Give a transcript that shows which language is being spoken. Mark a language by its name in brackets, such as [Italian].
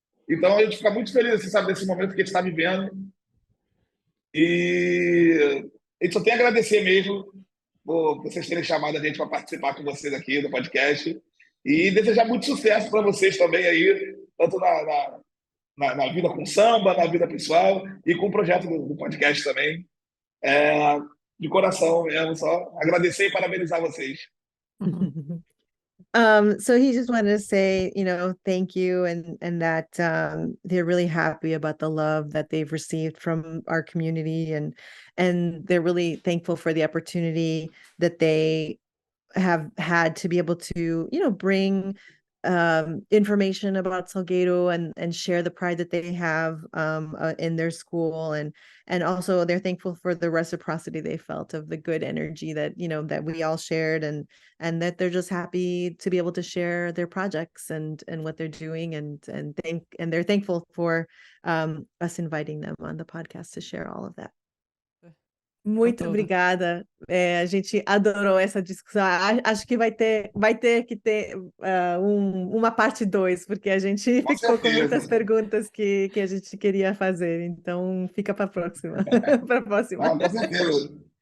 [Portuguese] Então, a gente fica muito feliz, assim, sabe, desse momento que a gente está vivendo. E a gente só tem a agradecer mesmo por vocês terem chamado a gente para participar com vocês aqui do podcast. E desejar muito sucesso para vocês também aí, tanto na vida com samba, na vida pessoal e com o projeto do podcast também. De coração mesmo, só agradecer e parabenizar vocês. [English] So he just wanted to say, thank you and that they're really happy about the love that they've received from our community and they're really thankful for the opportunity that they have had to be able to, bring information about Salgueiro and share the pride that they have in their school and also they're thankful for the reciprocity they felt of the good energy that that we all shared and that they're just happy to be able to share their projects and what they're doing and they're thankful for us inviting them on the podcast to share all of that. [Portuguese] Muito obrigada. A gente adorou essa discussão. Acho que vai ter que ter uma parte 2, porque a gente ficou com muitas perguntas que a gente queria fazer. Então, fica para a próxima. Para a próxima. Não, com certeza.